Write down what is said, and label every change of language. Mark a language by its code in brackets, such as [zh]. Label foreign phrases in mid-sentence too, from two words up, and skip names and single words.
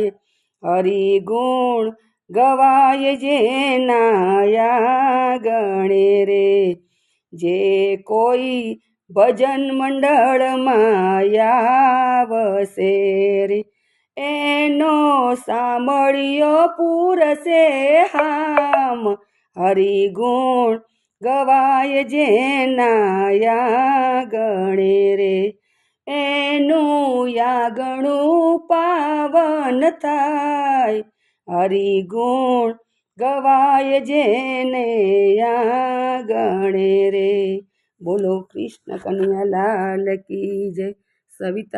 [gu] હરિગુણ ગવાય જેના આંગણે રે જે કોઈ ભજન મંડળ આવસે રે એનો સામળિયો પૂરસે હામ। હરિગુણ ગવાય જેના આંગણે રે એનું આંગણું પાવન થાય। હરિગુણ ગવાય જેને આંગણે રે [hi] बोलो कृष्ण कन्हैया लाल की जय।